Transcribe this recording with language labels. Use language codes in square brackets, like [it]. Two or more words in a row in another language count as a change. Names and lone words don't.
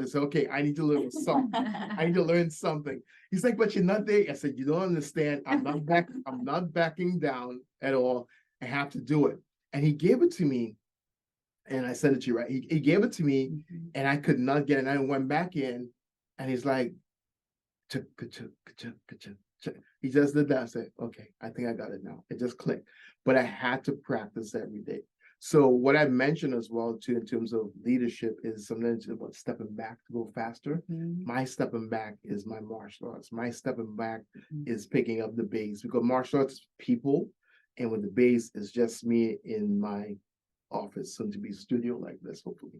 [en] I said, okay, I need to learn something. I need to learn something. He's like, but you're not there. I said, you don't understand. I'm not backing down at all. I have to do it. And he gave it to me, and I sent it to you, right? He gave it to me, and I could not get it. And I went back in, and he's like, Ka-chuk, ka-chuk, ka-chuk, ka-chuk, ka-chuk. He just did that. I said, okay, I think I got it now. It just clicked. But I had to practice every day. So what I mentioned as well too in terms of leadership is sometimes about stepping back to go faster. My stepping back is my martial arts. My stepping back is picking up the bass, because martial arts is people, and with the bass is just me in my office, soon to be studio like this, hopefully.